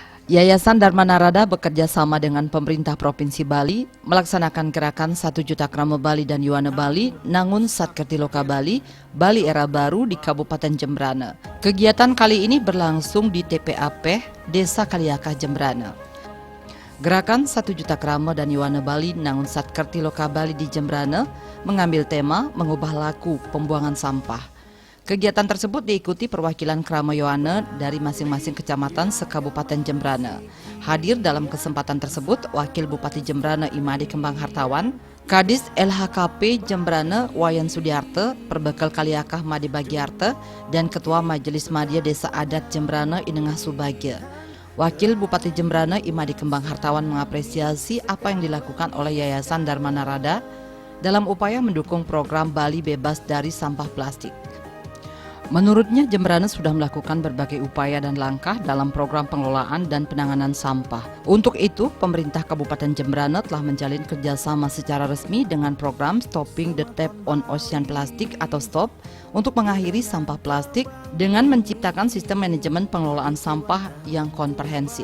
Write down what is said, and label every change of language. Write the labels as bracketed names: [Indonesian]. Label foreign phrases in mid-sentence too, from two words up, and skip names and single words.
[Indonesian] Yayasan Dharma Narada bekerja sama dengan pemerintah Provinsi Bali melaksanakan gerakan 1 juta krama Bali dan Yuana Bali Nangun Satkertiloka Bali, Bali Era Baru di Kabupaten Jembrana. Kegiatan kali ini berlangsung di TPAP Desa Kaliakah Jembrana. Gerakan 1 juta krama dan Yuana Bali Nangun Satkertiloka Bali di Jembrana mengambil tema mengubah laku pembuangan sampah. Kegiatan tersebut diikuti perwakilan Krama Yohana dari masing-masing kecamatan se-Kabupaten Jembrana. Hadir dalam kesempatan tersebut Wakil Bupati Jembrana Imade Kembang Hartawan, Kadis LHKP Jembrana Wayan Sudiarte, Perbekal Kaliakah Made Bagiarte, dan Ketua Majelis Madya Desa Adat Jembrana Inengah Subagya. Wakil Bupati Jembrana Imade Kembang Hartawan mengapresiasi apa yang dilakukan oleh Yayasan Dharma Narada dalam upaya mendukung program Bali Bebas dari Sampah Plastik. Menurutnya, Jembrana sudah melakukan berbagai upaya dan langkah dalam program pengelolaan dan penanganan sampah. Untuk itu, pemerintah Kabupaten Jembrana telah menjalin kerjasama secara resmi dengan program Stopping the Tap on Ocean Plastic atau STOP untuk mengakhiri sampah plastik dengan menciptakan sistem manajemen pengelolaan sampah yang komprehensif.